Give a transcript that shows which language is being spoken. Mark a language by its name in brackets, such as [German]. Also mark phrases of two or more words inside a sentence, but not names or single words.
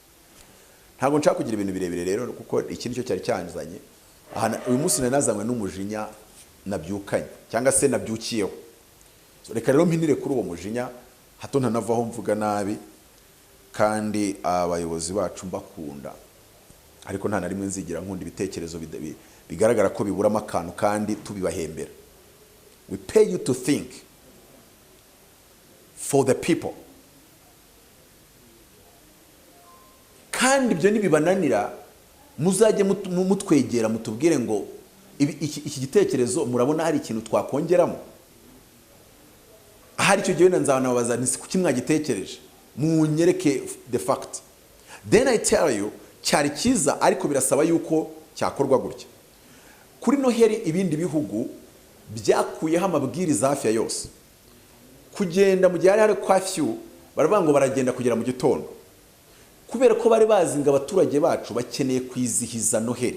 [Kinyarwanda] So ntabwo nshaka kugira ibintu birebire rero kuko iki nicyo cyari cyanzanye uyu munsi nanazanywe n'umujinya nabyukanye cyangwa se nabyukiyeho. Reka rero mpinire kuri uwo mujinya hato ntanavaho mvuga nabi, kandi abayobozi bacu mbakunda, ariko nta na rimwe nzigira nkunda ibitekerezo bigaragara ko biburamo akantu kandi tubibahembera. [English] We pay you to think for the people, [Kinyarwanda] kandi ibyo nibibananira muzajye mutwegera mutubwire ngo iki gitekerezo murabona hari ikintu twakongeramo. Ahari icyo gihe nzanababaza nti kuki mwagitekereje, munyereke [English] the fact, then I tell you [Kinyarwanda] cyari kiza, ariko birasaba yuko cyakorwa gutya. Kuri Noheri ibindi bihugu byakuyeho amabwiriza hafi ya yose, kugenda mu gihe hari curfew baravuga ngo baragenda kugera mu gitondo, kubera ko bari bazi ngo abaturage bacu bakeneye kwizihiza Noheri.